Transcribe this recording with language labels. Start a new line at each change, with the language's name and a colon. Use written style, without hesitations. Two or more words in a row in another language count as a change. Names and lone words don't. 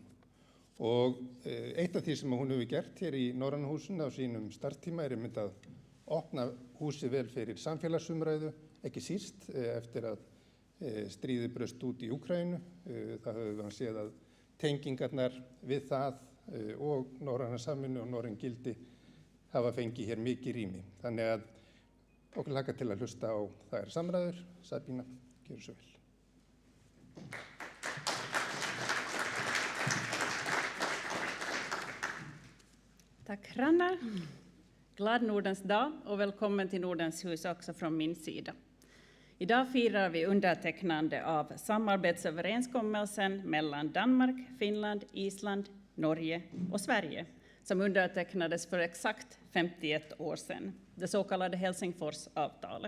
Icelandic: Og eitt af því sem hún hefur gert hér í Norræna húsinu á sínum starftíma einmitt að opna húsið vel fyrir samfélagsumræðu, ekki síst eftir að stríðið braust út í Úkraínu. Það höfum við séð að tengingarnar við það og norræna samvinnu og norræn gildi hafa fengið hér mikið rými. Þannig að okkur hlakka til að hlusta á þær samræður. Sabina, gjörðu svo vel.
Swedish: Tack Ranna. Glad Nordens dag och välkommen till Nordens hus också från min sida. Idag firar vi undertecknande av samarbetsöverenskommelsen mellan Danmark, Finland, Island, Norge och Sverige som undertecknades för exakt 51 år sedan, det så kallade Helsingforsavtalet.